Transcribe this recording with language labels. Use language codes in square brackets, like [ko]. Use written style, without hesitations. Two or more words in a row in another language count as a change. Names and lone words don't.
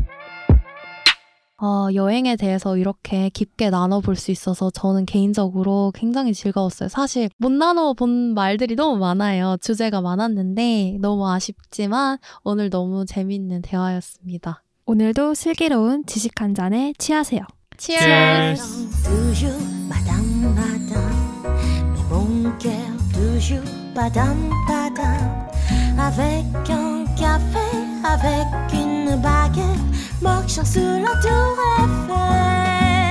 [ko] 여행에 대해서 이렇게 깊게 나눠볼 수 있어서 저는 개인적으로 굉장히 즐거웠어요. 사실 못 나눠본 말들이 너무 많아요. 주제가 많았는데 너무 아쉽지만 오늘 너무 재밌는 대화였습니다. 오늘도 슬기로운 지식 한 잔에 취하세요. Cheers! [fr] Toujours madame madame mais mon cœur toujours padam padam avec un café avec une baguette marchant sous la tour Eiffel